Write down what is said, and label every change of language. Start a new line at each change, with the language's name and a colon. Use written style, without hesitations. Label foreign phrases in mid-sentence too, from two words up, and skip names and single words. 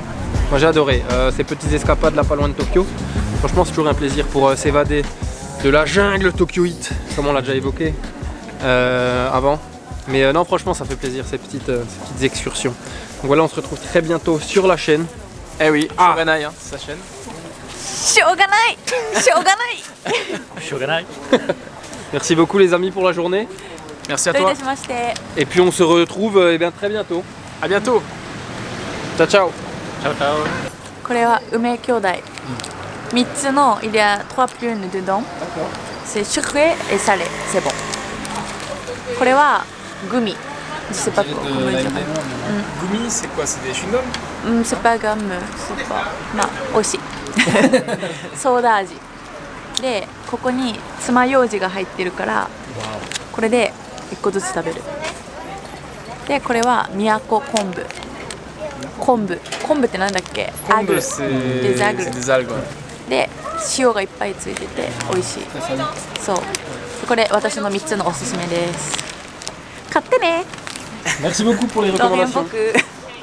French: Moi j'ai adoré ces petites escapades là pas loin de Tokyo. Franchement c'est toujours un plaisir pour s'évader de la jungle tokyoïte, comme on l'a déjà évoqué avant. Mais non franchement ça fait plaisir ces petites excursions. Donc voilà, on se retrouve très bientôt sur la chaîne. Eh oui, Shoganai, hein, c'est sa chaîne.
Japanese: しょうがないしょうがない Shogunai.
French: Merci beaucoup les amis pour la journée. Merci à
Japanese: どうい
French: toi.
Japanese: たしまして
French: Et puis on se retrouve bien, très bientôt. À bientôt. Ciao ciao. Ciao, ciao.
Japanese: これは梅兄弟3つの
French: il y a 3 prunes dedans c'est sucré et salé c'est bon
Japanese: これはグミ
French: je sais pas comment le dire Gumi, c'est quoi? C'est des chewing-gums? c'est pas gamme c'est pas
Japanese: まあ美味しいソーダ味でここに爪楊枝が入ってるからこれで1個ずつ食べるでこれは都昆布昆布ってなんだっけアグ
French: C'est des algues c'est des algues. Ouais.
Japanese: で塩がいっぱいついてて美味しいそうこれ私の3つのおすすめです買ってね
French: Merci beaucoup pour les ドメン recommandations.
Japanese: 僕